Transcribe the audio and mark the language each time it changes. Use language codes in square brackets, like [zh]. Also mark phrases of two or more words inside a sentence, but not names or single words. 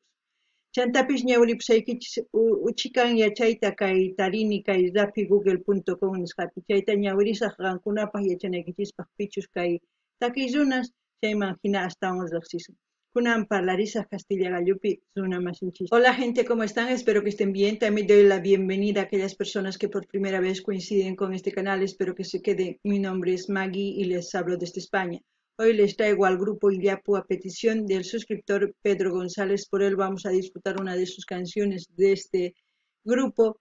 [qu] Chantapis ñawripusaykichis uchikan yachayta kay tarini kay rapigoogle.com nisqapi chayta ñawrisaq qankunapaq yachanaykichispaq pichus kay takiy runas chayman hina astawan riqsisqa. Kunan parlarisaq Castilla gallupi runa masinchis. [es] Hola gente, ¿cómo están? Espero que estén bien. También doy la bienvenida a aquellas personas que por primera vez coinciden con este canal. Espero que se queden. Mi nombre es Maggie y les hablo desde España. Hoy les traigo al grupo Illapu a petición del suscriptor Pedro González. Por él vamos a disfrutar una de sus canciones de este grupo.